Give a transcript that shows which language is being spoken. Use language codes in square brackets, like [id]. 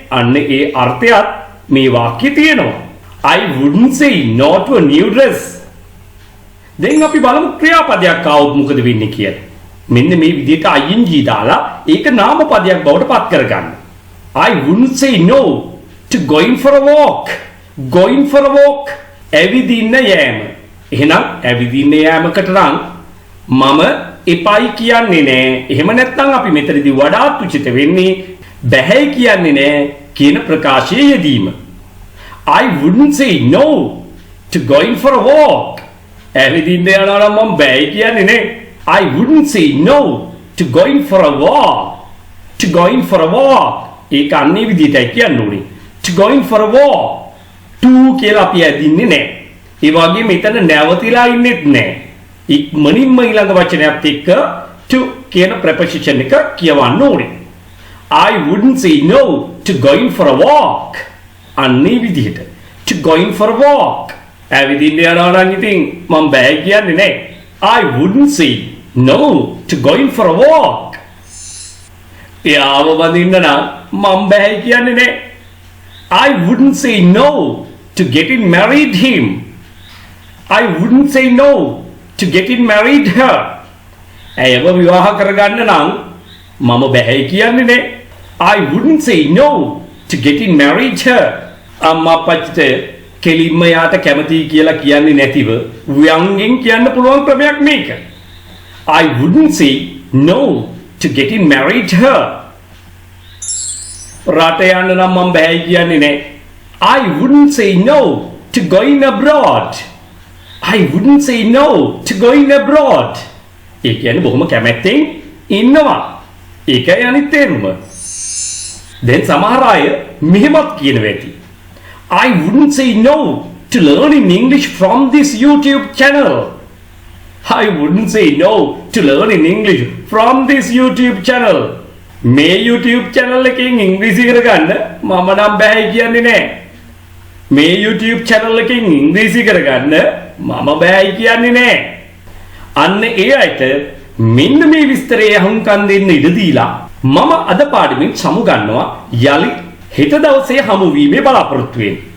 [si] අන්න ඒ අර්ථයත් මේ වාක්‍යයේ තියෙනවා. [en] I wouldn't say no to a new dress. [si] දැන් අපි බලමු ක්‍රියාපදයක් ආවොත් මොකද වෙන්නේ කියලා. මෙන්න මේ විදිහට ing දාලා ඒක නාමපදයක් බවට පත් කරගන්න. [en] I wouldn't say no to going for a walk. Going for a walk. [si] ඇවිදින්න යෑම. එහෙනම් ඇවිදින්න යෑමකට නම් මම එපයි කියන්නේ නැහැ. එහෙම නැත්නම් අපි මෙතනදී වඩාත් උචිත වෙන්නේ බැහැයි කියන්නේ නැහැ කියන ප්‍රකාශයේ යෙදීම. [en] I wouldn't say no to going for a walk. [si] ඇවිදින්න යනවා නම් මම බැහැයි කියන්නේ නැහැ. [en] I wouldn't say no to going for a walk. To going for a walk. [si] ඒක අන්නේ විදිහටයි කියන්න ඕනේ. [en] To going for a walk. [si] To කියලා අපි ඇදින්නේ නැහැ. ඒ වගේම මෙතන නැවතිලා ඉන්නෙත් නැහැ. ඉක්මනින්ම ඊළඟ වචනයත් එක්ක to කියන preposition එක කියවන්න ඕනේ. [en] I wouldn't say no to going for a walk. [si] අන්නේ විදිහට [en] to going for a walk. [si] ඇවිදින්න යනවා නම් ඉතින් මම බෑ කියන්නේ නැහැ. [en] I wouldn't say no to going for a walk. [si] එයාව වඳින්න නම් මම බෑ කියන්නේ නේ. [en] I wouldn't say no to getting married him. I wouldn't say no to getting married her. [si] ඇයව විවාහ කරගන්න නම් මම බෑ කියන්නේ නේ. [en] I wouldn't say no to getting married her. [si] අම්මා අප්පච්චිට කෙලින්ම යාට කැමතියි කියලා කියන්නේ නැතිව ව්‍යංගෙන් කියන්න පුළුවන් ක්‍රමයක් මේක. [en] I wouldn't say no to getting married her. [si] රට යන්න නම් මම බෑ කියන්නේ නෑ. [en] I wouldn't say no to going abroad. I wouldn't say no to going abroad. [si] ඒ කියන්නේ බොහොම කැමැත්තෙන් ඉන්නවා. ඒකයි අනිත් තේරුම. දැන් සමහර අය මෙහෙමත් කියනවා ඇති. [en] I wouldn't say no to learning English from this YouTube channel. I wouldn't say no to learning English from this YouTube channel. [si] මේ YouTube channel එකෙන් ඉංග්‍රීසි කරගන්න මම නම් බෑ කියන්නේ නෑ. මේ YouTube channel එකෙන් ඉංග්‍රීසි කරගන්න මම බෑ කියන්නේ නෑ. අන්න ඒ අයට මෙන්න මේ විස්තරය අහුම්කම් දෙන්න ඉඩ දීලා මම අද පාඩමින් සමු ගන්නවා යලි හෙට දවසේ හමු වීමේ බලාපොරොත්තු වෙන්නේ.